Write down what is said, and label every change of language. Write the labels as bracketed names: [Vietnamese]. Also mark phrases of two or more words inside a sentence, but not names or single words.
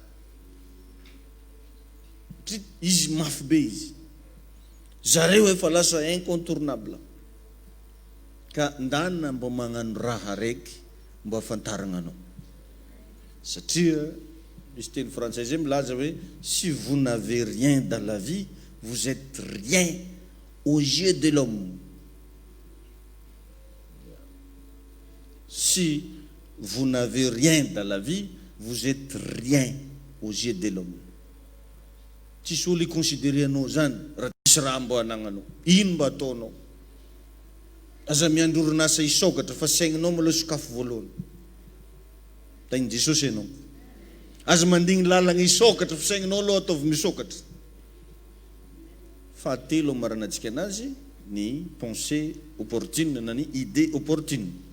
[Malagasy] izy mafy be izy zareo efa lasa incontournable ka ndana mba magnano raha raiky mba afantarana anao satria misy teny français zay milaza hoe [French] si vous n'avez rien dans la vie vous êtes rien aux yeux de l'homme. Si vous n'avez rien dans la vie, vous êtes rien aux yeux de l'homme. [Malagasy] Tsisy olo iconsidéré anao zany raha tsisy raha mbo anagnanao ino mba ataonao aza miandro orinasa isokatra fa saigninao maloha sakafo voalohany tainy Jesosy ianao aza mandigny lalagna isokatra fa saigninao aloha ataovy misokatra fahatelo amaranantsika anazy ny [French] pensée opportune [Malagasy] na ny [French] idée opportune